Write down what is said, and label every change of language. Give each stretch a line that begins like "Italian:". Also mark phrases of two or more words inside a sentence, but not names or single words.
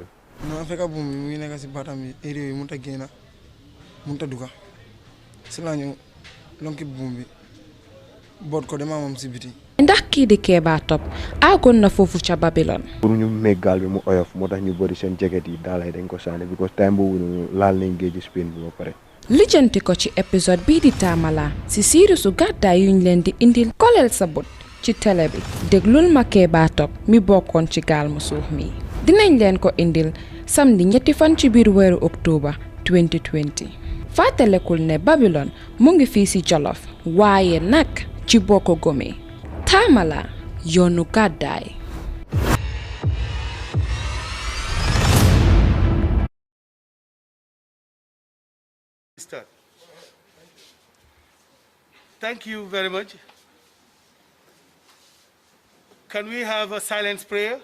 Wolof: non fekk buum bi mu ngi nekk si baatam bi area yi mënut a génn mënut a dugg si laa ñëw lonki buum bi boot ko dama moom si biti. ndax kii di Keba Top àggoon na foofu ca Babylon. pour ñu meeg gaal bi mu oyof moo tax ñu bëri seen jacket yi daalay dañ ko sànni because time boobu noonu laal nañ géeju Spain bi ba pare. lijjanti ko ci épisode bii di Tamala si siiru su gàddaay yuñ leen di indil koleel sa bët ci télé bi déglul ma Keba Top mi bokkoon ci gaal mu suux mi dinañ leen ko indil samedi ñetti fan ci biir weeru octobre 2020 fàttalekul ne Babylon mu ngi fii ci Jolof waaye nag ci Boko Gome Tamala yoonu gàddaay.
English: Thank you very much. Can we have a silence prayer?